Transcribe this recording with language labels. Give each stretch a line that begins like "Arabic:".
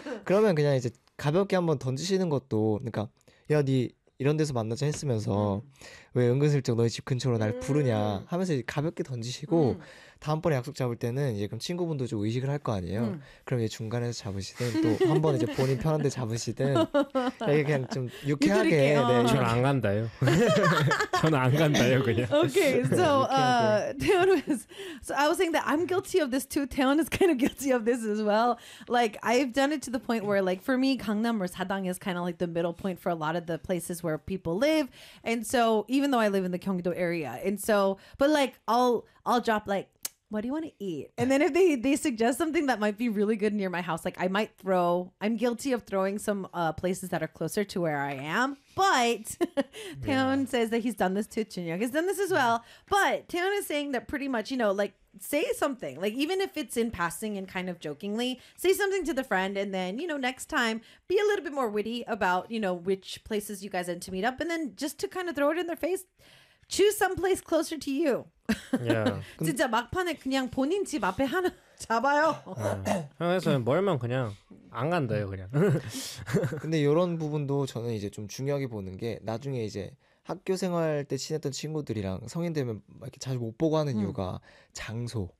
Korean: 그러면 그냥 이제 가볍게 한번 던지시는 것도 그러니까 야 네 이런 데서 만나자 했으면서 왜 은근슬쩍 너희 집 근처로 날 부르냐 하면서 이제 가볍게 던지시고 다음번에 약속 잡을 때는 이제 그럼 친구분도 좀 의식을 할 거 아니에요. 그럼 이제 중간에서 잡으시든 또 한 번 이제 본인 편한 데 잡으시든 그냥 좀 유쾌하게 저는 안 간다요. 저는 안 간다요 그냥.
English: Okay, so Taeyeon was so I was saying that I'm guilty of this too. Taeyeon is kind of guilty of this as well. Like I've done it to the point where like for me Gangnam or Sadang is kind of like the middle point for a lot of the places where people live. And so even though I live in the Gyeonggi-do area, and so but like I'll drop like what do you want to eat? And then if they suggest something that might be really good near my house, like I might throw, I'm guilty of throwing some places that are closer to where I am. But Taeyeon says that he's done this too. Chunhyuk has done this as well. But Taeyeon is saying that pretty much, you know, like say something, like even if it's in passing and kind of jokingly, say something to the friend. And then, you know, next time be a little bit more witty about, you know, which places you guys end to meet up. And then just to kind of throw it in their face, choose some place closer to you. Yeah.
Korean: 진짜 막판에 그냥 본인 집 앞에 하나 잡아요. 그래서 멀면 그냥 안 간다요 그냥. 근데 이런 부분도 저는 이제 좀 중요하게 보는 게 나중에 이제 학교 생활 때 친했던 친구들이랑 성인 되면 이렇게 자주 못 보고 하는 이유가 장소,